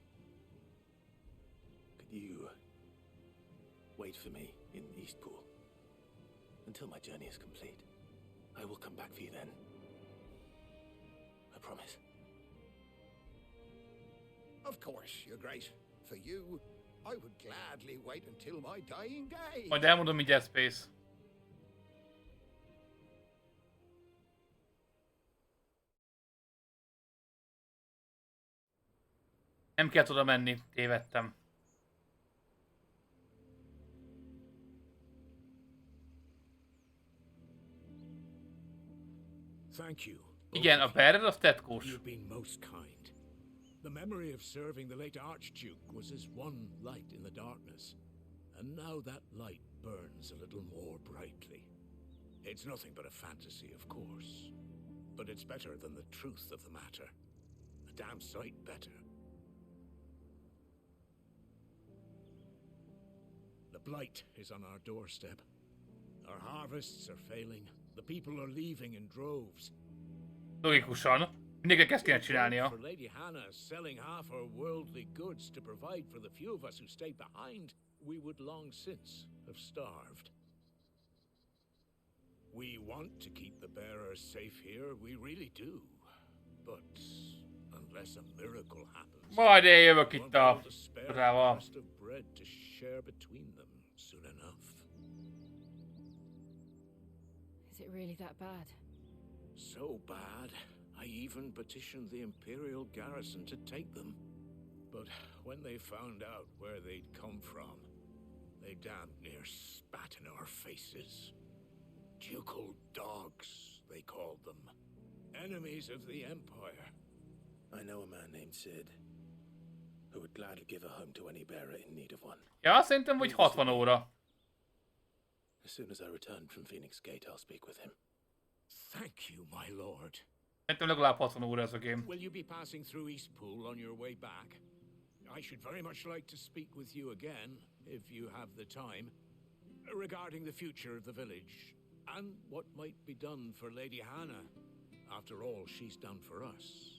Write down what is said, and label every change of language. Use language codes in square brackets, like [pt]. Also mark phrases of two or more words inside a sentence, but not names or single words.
[en] Could you wait for me in Eastpool until my journey is complete? I will come back for you then. I promise. Of course, Your Grace. For you, I would gladly wait until my dying day. [hu] Majd elmondom mindjárt space. Nem kell oda menni, tévedtem. [en] Thank you. [hu] Igen, a bearer az tetkós. [en] You've been most kind. The memory of serving the late Archduke was as one light in the darkness, and now that light burns a little more brightly. It's nothing but a fantasy, of course, but it's better than the truth of the matter. A damn sight better. The blight is on our doorstep. Our harvests are failing. The people are leaving in droves. [hu] Logikusan. Mindenkinek ezt kéne csinálnia. [en] For Lady Hannah selling half her worldly goods to provide for the few of us who stay behind, we would long since have starved. We want to keep the bearers safe here, we really do. But unless a miracle happens, [hu] Majd eljövök itt a a rával. [en] crust of bread to share between them soon enough. Is it really that bad? So bad, I even petitioned the Imperial garrison to take them. But when they found out where they'd come from, they damned near spat in our faces. Ducal dogs, they called them. Enemies of the Empire. I know a man named Sid who would gladly give a home to any bearer in need of one. [hu] Ja, szerintem hogy 60 óra. [en] As soon as I return from Phoenix Gate, I'll speak with him. Thank you, my lord. [hu] Szerintem legalább 60 óra ez a game. [en] Will you be passing through Eastpool on your way back? I should very much like to speak with you again, if you have the time. regarding the future of the village and what might be done for Lady Hannah. After all, she's done for us.